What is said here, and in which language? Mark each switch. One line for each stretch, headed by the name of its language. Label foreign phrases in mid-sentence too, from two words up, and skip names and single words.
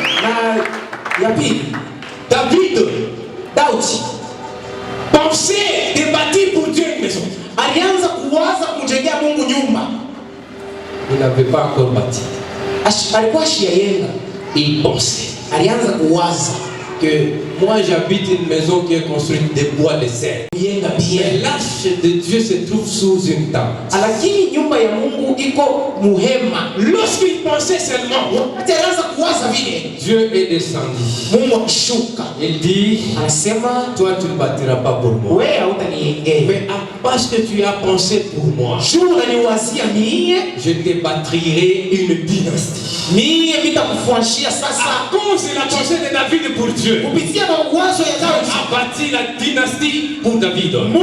French: David pensait de bâtir pour Dieu une maison. Il n'avait pas encore bâti. Il pensait.
Swahili: alianza kuwaza
French: que moi j'habite une maison qui est construite de bois de cèdre. Mais l'arche de Dieu se trouve sous une tente.
Swahili: Lakini nyumba ya Mungu iko muhema.
French: Lorsqu'il pensait seulement,
Swahili: Alianza kuwaza vile.
French: Dieu est descendu.
Swahili: Mungu akishuka.
French: Il dit,
Swahili: Anasema
French: toi tu ne bâtiras pas pour moi.
Swahili: wewe hautaniengea.
French: Mais parce que tu as pensé pour moi, je te bâtirai une dynastie. À cause de la pensée de David pour Dieu, a bâti la dynastie pour David.